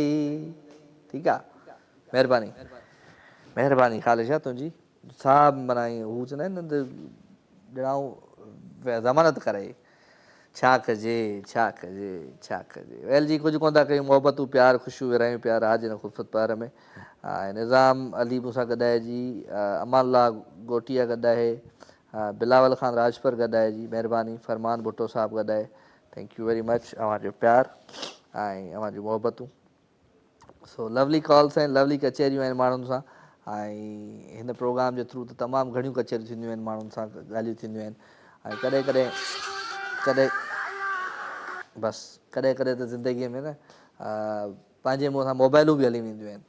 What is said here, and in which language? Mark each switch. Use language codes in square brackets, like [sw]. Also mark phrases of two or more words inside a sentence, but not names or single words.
[sd] ठीकु आहे, महिरबानी महिरबानी ख़ालिशा तुंहिंजी। साहब माना हू चवंदा आहिनि न ॼणाऊं ज़मानत करे। छा कजे छा कजे छा कजे। वेल जी, कुझु कोन था कयूं। मोहबतूं प्यार ख़ुशियूं विरहायूं प्यार आज न ख़ुफ़त पार में। निज़ाम अली मूंसां गॾु आहे जी, अमानुल्लाह गोटिया गॾु आहे, बिलावल ख़ान राजपर गॾु आहे जी, महिरबानी। फरमान भुट्टो साहब गॾु आहे। [en] thank you very much [sd] अव्हांजो प्यार ऐं अव्हांजूं मोहबतूं। [en] so lovely calls [sd] आहिनि, लवली कचहरियूं आहिनि माण्हुनि सां, ऐं हिन प्रोग्राम जे थ्रू त तमामु घणियूं कचहरियूं थींदियूं आहिनि, माण्हुनि सां ॻाल्हियूं थींदियूं आहिनि। ऐं कॾहिं कॾहिं त ज़िंदगीअ में न पंहिंजे मुंहं सां मोबाइलूं बि हली वेंदियूं आहिनि।